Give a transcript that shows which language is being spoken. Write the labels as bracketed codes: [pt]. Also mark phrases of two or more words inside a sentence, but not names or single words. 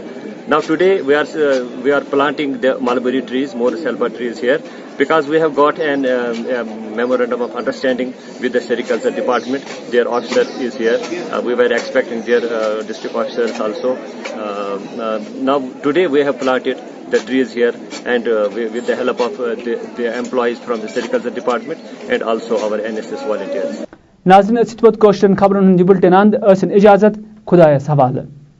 [en] Now today we are planting the mulberry trees, more selva trees here, because we have got an memorandum of understanding with the Sericulture department. Their officer is here. We were expecting their district officers also. Now today we have planted the trees here, and with the help of the employees from the Sericulture department and also our NSS volunteers. [ks] ناظرین اتھ خبرن ہند بلٹن اند ٲسِن اجازت خدایس حوالہ.